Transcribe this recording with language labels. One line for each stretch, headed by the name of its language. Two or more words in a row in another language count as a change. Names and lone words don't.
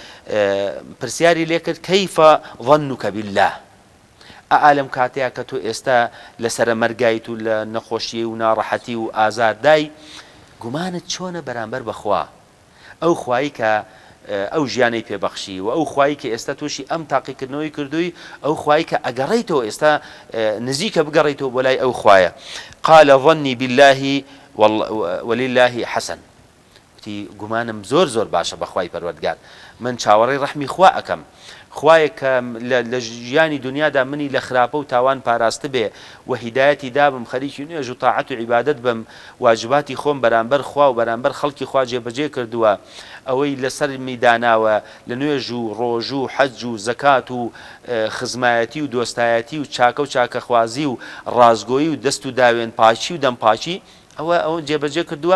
Central Kurdish: پرسیاری لێ کرد
Arabic: کەیفە ظەنوکە بالله،
Central Kurdish: ئالم کاتەیە کە تۆ ئێستا لەسرە مەرگایت و لە نەخۆشیی و ناڕەحەتی و ئازاردای، گومانت چۆنە بەرامبەر بەخوا، ئەو خوایی کە ئەو ژیانەی پێبەخشی و ئەو خوایی کە ئێستا تووشی ئەم تاقیکردنەوەی کردووی، ئەو خوایی کە ئەگەڕیتەوە ئێستا نزیکە بگەڕیتەوە بۆ لای ئەو خوایە.
Arabic: قال ظني بالله ولله حسن،
Central Kurdish: وتی گومانم زۆر باشە بەخوای پەروەردگار، من چاوەڕێی ڕەحمی خوا ئەکەم، خوایە کە لە ژیانی دنیادا منی لە خراپە و تاوان پاراستە بێ و هیدایەتی دابم، خەریکی نوێژ و تاعەت و عیبادەت بم، واجباتی خۆم بەرامبەر خوا و بەرامبەر خەڵکی خوا جێبەجێ کردووە، ئەوەی لەسەر میداناوە لە نوێژ و ڕۆژ و حەج و زەکات و خزمایەتی و دۆستایەتی و چاکە و چاکەخوازی و ڕازگۆیی و دەست و داوێن پاچی و دەمپاچی، ئەوە جێبەجێ کردووە.